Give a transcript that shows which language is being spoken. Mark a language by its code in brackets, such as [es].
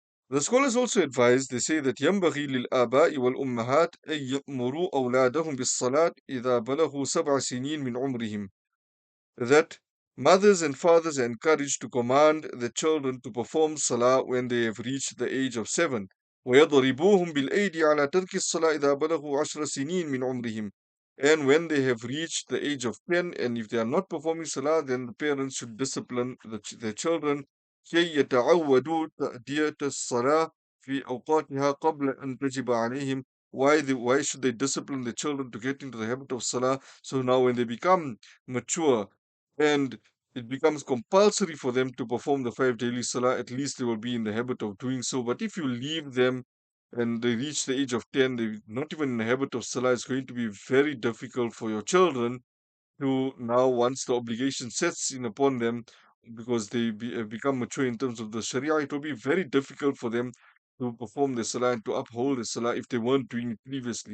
[en] The scholars also advise, they say that [ar] ينبغي للآباء والأمهات أن يأمروا أولادهم بالصلاة إذا بلغوا 7 سنين من عمرهم, [en] that mothers and fathers are encouraged to command the children to perform salah when they have reached the age of 7. [ar] ويضربوهم بالأيدي على ترك الصلاة إذا بلغوا 10 سنين من عمرهم. [en] And when they have reached the age of 10, and if they are not performing salah, then the parents should discipline their children. [ar] كي يتعودوا تأدية الصلاة في أوقاتها قبل أن تجب عليهم. [en] Why should they discipline the children to get into the habit of salah? So now when they become mature and it becomes compulsory for them to perform the 5 daily salah, at least they will be in the habit of doing so. But if you leave them and they reach the age of 10, they're not even in the habit of salah, it's going to be very difficult for your children to now, once the obligation sets in upon them, because they become mature in terms of the Sharia, it will be very difficult for them to perform the salah and to uphold the salah if they weren't doing it previously.